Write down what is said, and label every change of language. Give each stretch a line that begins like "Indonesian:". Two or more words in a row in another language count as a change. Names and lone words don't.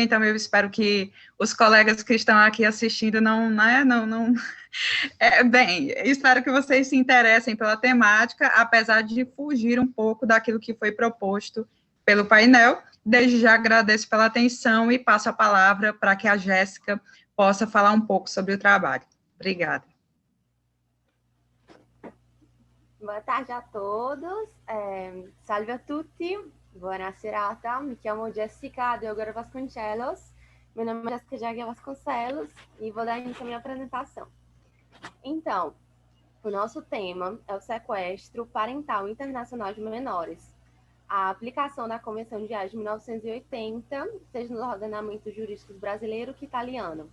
Portuguese: Então, eu espero que os colegas que estão aqui assistindo bem, espero que vocês se interessem pela temática, apesar de fugir um pouco daquilo que foi proposto pelo painel. Desde já agradeço pela atenção e passo a palavra para que a Jéssica possa falar um pouco sobre o trabalho. Obrigada. Boa tarde a todos,
Italian: salve a tutti, buona serata, mi chiamo
Portuguese: Jessica Deogora Vasconcelos, meu nome é Jéssica Jaguia Vasconcelos e vou dar início à minha apresentação. Então, o nosso tema é o sequestro parental internacional de menores. A aplicação da Convenção de Haia de 1980, seja nos ordenamentos jurídicos brasileiro que italiano.